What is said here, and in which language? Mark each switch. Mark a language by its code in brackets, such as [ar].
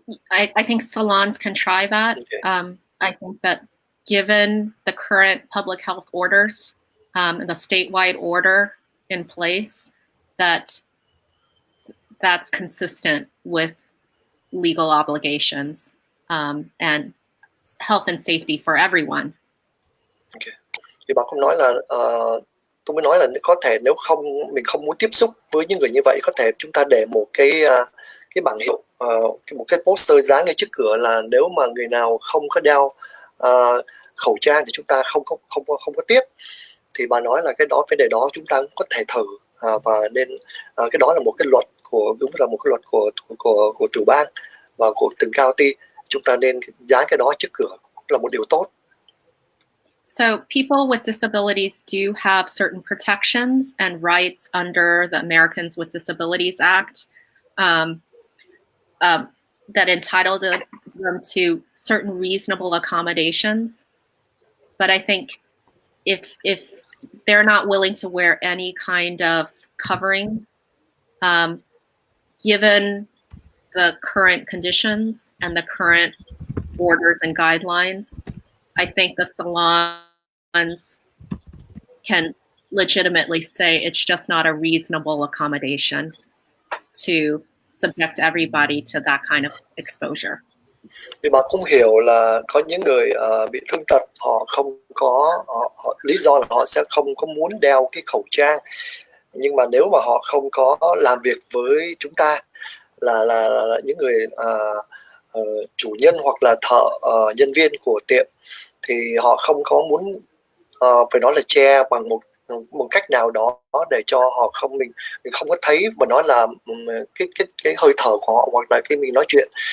[en] I think salons can try that. Okay. I think that given the current public health orders, and the statewide order in place, that's consistent with legal obligations and health and safety for everyone. Okay. [vi] Thì bà cũng nói là tôi mới nói là có thể nếu mình không muốn tiếp xúc với những người như vậy, có thể chúng ta để một cái bảng hiệu, một cái poster dán ngay trước cửa là nếu mà người nào không có đeo khẩu trang thì chúng ta không có tiếp. Thì bà nói là cái đó, vấn đề đó chúng ta cũng có thể thử, và nên cái đó là một cái luật đúng là một cái luật của tiểu bang và của từng county, chúng ta nên dán cái đó trước cửa là một điều tốt. [en] So people with disabilities do have certain protections and rights under the Americans with Disabilities Act that entitle them to certain reasonable accommodations. But I think if they're not willing to wear any kind of covering, given the current conditions and the current orders and guidelines, I think the salons can legitimately say it's just not a reasonable accommodation to subject everybody to that kind of exposure. [vi] Vì bạn không hiểu là có những người bị thương tật, họ không có lý do là họ sẽ không có muốn đeo cái khẩu trang, nhưng mà nếu mà họ không có làm việc với chúng ta là những người chủ nhân hoặc là thợ nhân viên của tiệm, thì họ không có muốn phải nói là che bằng một cách nào đó để cho họ mình không có thấy mà nói là cái hơi thở của họ hoặc là cái mình nói chuyện.